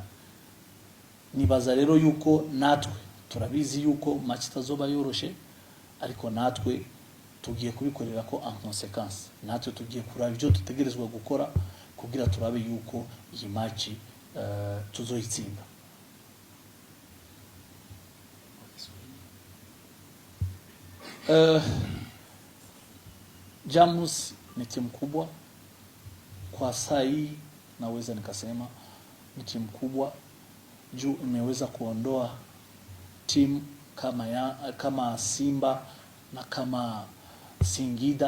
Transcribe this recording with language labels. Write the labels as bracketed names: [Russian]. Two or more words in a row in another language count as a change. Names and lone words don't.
[Rundi] Nibaza rero yuko natwe turabizi yuko match itazoba yoroshe, ariko natwe tugiye kubikorera ko [French] en conséquence. [Rundi] Natwe tugiye kuraba ibyo dutegerezwa gukora kugira turabe yuko iyi match tuzoyitsinda. [Swahili] Jamus ni timu kubwa kwa sai, naweza nikasema ni timu kubwa juu imeweza kuondoa timu kama Simba na kama Singida.